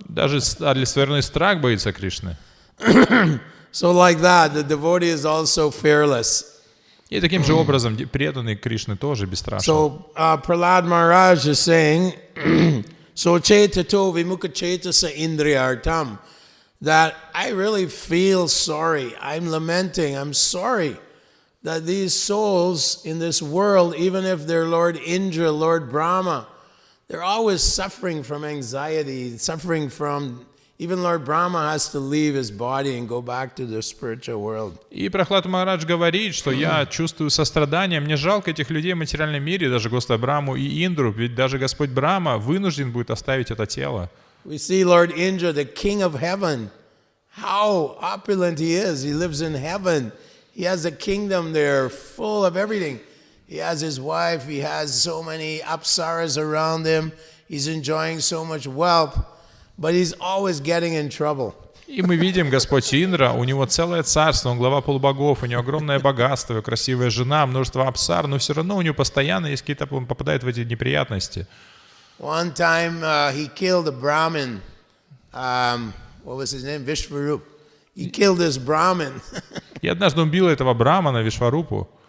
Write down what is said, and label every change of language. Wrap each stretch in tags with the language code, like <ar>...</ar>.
<ru>Даже олицетворенный страх боится Кришны.</ru> <en>So like that, the devotee is also fearless.</en> <ru>И таким же образом преданный Кришны тоже бесстрашен.</ru> <en>So Prahlad Maharaj is saying,</en> <sa>so chetato vimukha chetasa indriyartam,</sa> <en>that I really feel sorry. I'm lamenting. I'm sorry that these souls in this world, even if they're Lord Indra, Lord Brahma, they're always suffering from anxiety, suffering from... Even Lord Brahma has to leave his body and go back to the spiritual world.</en> <ru>И Прахлад Махарадж говорит, что я чувствую сострадание, мне жалко этих людей в материальном мире, даже Господа Браму и Индру, ведь даже Господь Брахма вынужден будет оставить это тело.</ru> <en>We see Lord Indra, the king of heaven, how opulent he is. He lives in heaven. He has a kingdom there full of everything. He has his wife, he has so many apsaras around him. He's enjoying so much wealth. But he's always getting in trouble.</en> <ru>И мы видим, Господь Индра, у него целое царство, он глава полубогов, у него огромное богатство, красивая жена, множество апсар, но все равно у него постоянно есть какие-то, он попадает в эти неприятности.</ru> <en>One time he killed a Brahmin. What was his name? Vishvarup. He killed this Brahmin.</en> <ru>И однажды он убил этого брамана, Вишварупу.</ru>